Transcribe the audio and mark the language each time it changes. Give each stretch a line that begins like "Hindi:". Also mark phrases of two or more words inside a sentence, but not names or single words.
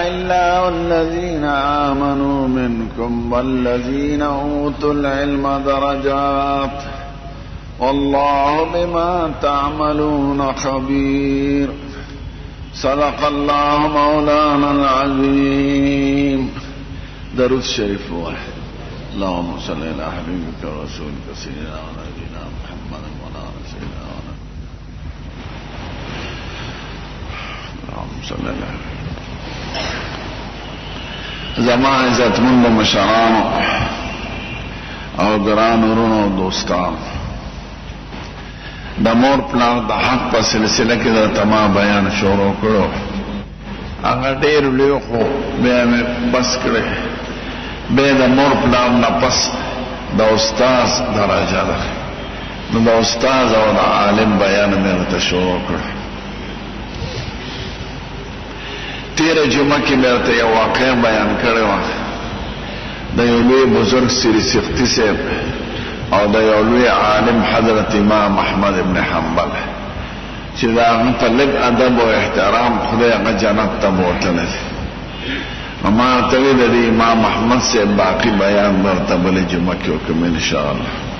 Arabic: الله الذين آمنوا منكم والذين أوتوا العلم درجات والله بما تعملون خبير صدق الله مولانا العظيم درود شريف واحد اللهم صل على حبيبك ورسولك سيدنا ونبينا محمد وعلى آله سيدنا اللهم صل على
Pashto: زمان عزت مند مشران او گران ورونو دوستان د مور پلان د حق په سلسله کې د تمام بیان شروع کړو هغه ډېر لوی خو بیا مې بس کړې به د مور پلان نه پس د استاد درجه ده نو د استاد او د عالم بیان مې ته شروع کړ تیره جمعه کې مې یو واقعه بیان کړی و د یو لوی بزرگ سری سختی صاحب او د یو لوی عالم حضرت امام احمد ابن حنبل چې دا هغه په لږ ادب او احترام خدای هغه جنت ته بوتلی ما ته وی د امام احمد صاحب باقي بیان ورته بلې جمعه کې وکړم انشاءالله